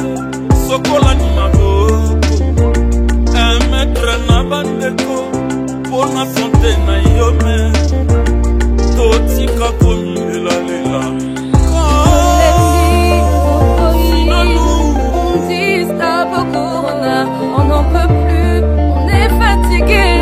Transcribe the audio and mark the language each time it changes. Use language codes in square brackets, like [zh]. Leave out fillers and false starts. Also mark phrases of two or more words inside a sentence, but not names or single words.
[ln] Sokola ni maboko, [fr] un mètre [ln] na bandeko, [fr] pour la santé [ln] na yome, totika komi lela. [fr] On dit stop au corona, on n'en peut plus, on est fatigué.